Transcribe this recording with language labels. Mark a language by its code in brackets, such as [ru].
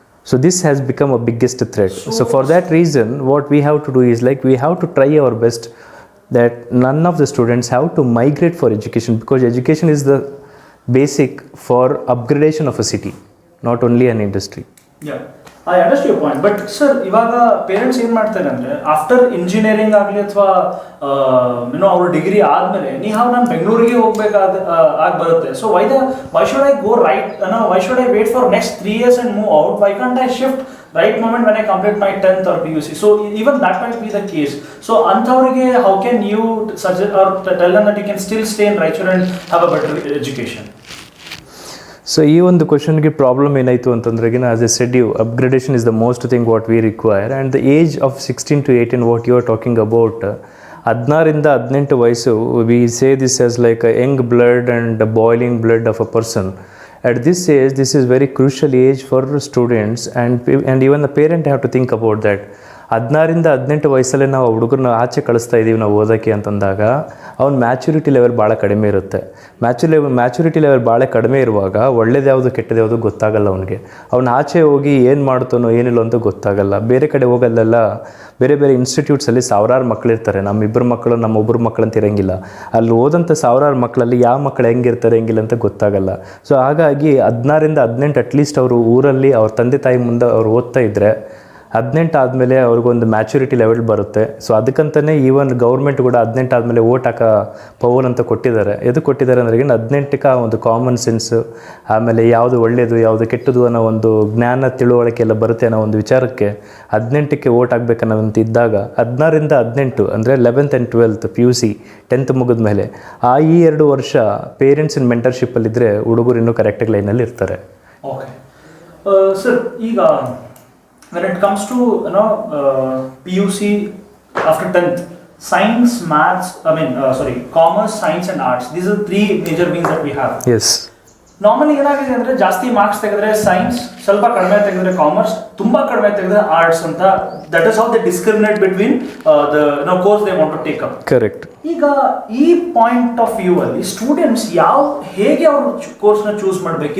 [en] So this has become a biggest threat. So for that reason, what we have to do is we have to try our best that none of the students have to migrate for education, because education is the basic for upgradation of a city, not only an industry. Yeah. I understand your point, but sir, [kn] ಇವಾಗ parents ಏನು ಮಾಡ್ತಾರೆ ಅಂದರೆ after engineering ಆಗಲಿ ಅಥವಾ ಅವ್ರ degree ಆದಮೇಲೆ ನಾನು ಬೆಂಗಳೂರಿಗೆ ಆಗಿ ಬರುತ್ತೆ. [en] So why should I go right why should I wait for next 3 years and move out? Why can't I shift right moment when I complete my 10th or PUC? So even that might be the case. So [kn] anthavrige, [en] how can you suggest or tell them that you can still stay in Raichur and have a better education? So [kn] ಈ ಒಂದು ಕ್ವಶನ್ಗೆ problem ಏನಾಯಿತು ಅಂತಂದ್ರೆ, [en] as I said you, upgradation is the most thing what we require, and the age of 16 to 18 what you are talking about, [kn] 16-18 ವಯಸ್ಸು, [en] we say this as like a young blood and a boiling blood of a person. At this age, this is very crucial age for students, and even the parent have to think about that. [kn] 16-18 ವಯಸ್ಸಲ್ಲೇ ನಾವು ಹುಡುಗರನ್ನ ಆಚೆ ಕಳಿಸ್ತಾ ಇದ್ದೀವಿ ನಾವು ಓದೋಕ್ಕೆ ಅಂತಂದಾಗ ಅವ್ನ maturity level ಭಾಳ ಕಡಿಮೆ ಇರುತ್ತೆ. ಮ್ಯಾಚುರಿಟಿ ಲೆವೆಲ್ ಭಾಳ ಕಡಿಮೆ ಇರುವಾಗ ಒಳ್ಳೇದು ಯಾವುದು ಕೆಟ್ಟದ್ದು ಯಾವುದು ಗೊತ್ತಾಗಲ್ಲ ಅವನಿಗೆ. ಅವ್ನು ಆಚೆ ಹೋಗಿ ಏನು ಮಾಡ್ತಾನೋ ಏನಿಲ್ಲ ಅಂತ ಗೊತ್ತಾಗಲ್ಲ. ಬೇರೆ ಕಡೆ ಹೋಗಲ್ಲೆಲ್ಲ ಬೇರೆ ಬೇರೆ ಇನ್ಸ್ಟಿಟ್ಯೂಟ್ಸಲ್ಲಿ ಸಾವಿರಾರು ಮಕ್ಕಳಿರ್ತಾರೆ. ನಮ್ಮಿಬ್ಬರು ಮಕ್ಕಳು ನಮ್ಮೊಬ್ಬರು ಮಕ್ಕಳು ಅಂತ ಇರೋಂಗಿಲ್ಲ. ಅಲ್ಲಿ ಓದಂಥ ಸಾವಿರಾರು ಮಕ್ಕಳಲ್ಲಿ ಯಾವ ಮಕ್ಕಳು ಹೆಂಗಿರ್ತಾರೆ ಹೆಂಗಿಲ್ಲ ಅಂತ ಗೊತ್ತಾಗಲ್ಲ. ಸೊ ಹಾಗಾಗಿ 16-18 ಅಟ್ಲೀಸ್ಟ್ ಅವರು ಊರಲ್ಲಿ ಅವ್ರ ತಂದೆ ತಾಯಿ ಮುಂದೆ ಅವ್ರು ಓದ್ತಾ ಇದ್ದರೆ 18 ಆದಮೇಲೆ ಅವ್ರಿಗೊಂದು ಮ್ಯಾಚುರಿಟಿ ಲೆವೆಲ್ ಬರುತ್ತೆ. ಸೊ ಅದಕ್ಕಂತಲೇ ಈವನ್ ಗೌರ್ಮೆಂಟ್ ಕೂಡ 18 ಆದಮೇಲೆ ಓಟ್ ಹಾಕೋ ಪವರ್ ಅಂತ ಕೊಟ್ಟಿದ್ದಾರೆ. ಎದು ಕೊಟ್ಟಿದ್ದಾರೆ ಅಂದ್ರೆ 18ಕ್ಕೆ ಒಂದು ಕಾಮನ್ ಸೆನ್ಸು, ಆಮೇಲೆ ಯಾವುದು ಒಳ್ಳೆಯದು ಯಾವುದು ಕೆಟ್ಟದು ಅನ್ನೋ ಒಂದು ಜ್ಞಾನ ತಿಳುವಳಿಕೆ ಎಲ್ಲ ಬರುತ್ತೆ ಅನ್ನೋ ಒಂದು ವಿಚಾರಕ್ಕೆ 18ಕ್ಕೆ ಓಟ್ ಹಾಕ್ಬೇಕನ್ನೋದಂತ ಇದ್ದಾಗ 16ರಿಂದ 18 ಅಂದರೆ 11th and 12th PUC 10th ಮುಗಿದ ಮೇಲೆ ಈ 2 ವರ್ಷ ಪೇರೆಂಟ್ಸಿನ ಮೆಂಟರ್ಶಿಪ್ಪಲ್ಲಿದ್ದರೆ ಹುಡುಗರು ಇನ್ನೂ ಕರೆಕ್ಟಾಗಿ ಲೈನಲ್ಲಿ ಇರ್ತಾರೆ. [en] Okay sir, ಈಗ when it comes to PUC after 10th, science, maths, commerce, science and arts, these are 3 major wings that we have. Yes. [kn] Normally ಏನಾಗಿದೆ ಅಂದರೆ ಜಾಸ್ತಿ ಮಾರ್ಕ್ಸ್ ತೆಗೆದ್ರೆ ಸೈನ್ಸ್, ಸ್ವಲ್ಪ ಕಡಿಮೆ ತೆಗೆದ್ರೆ ಕಾಮರ್ಸ್, ತುಂಬ ಕಡಿಮೆ ತೆಗೆದ್ರೆ ಆರ್ಟ್ಸ್ ಅಂತ. [en] That is how they discriminate between the course they want to take up. [kn] Correct. ಈಗ ಈ ಪಾಯಿಂಟ್ ಆಫ್ ವ್ಯೂ ಅಲ್ಲಿ ಸ್ಟೂಡೆಂಟ್ಸ್ ಹೇಗೆ ಅವರು ಕೋರ್ಸ್ನ ಚೂಸ್ ಮಾಡಬೇಕು?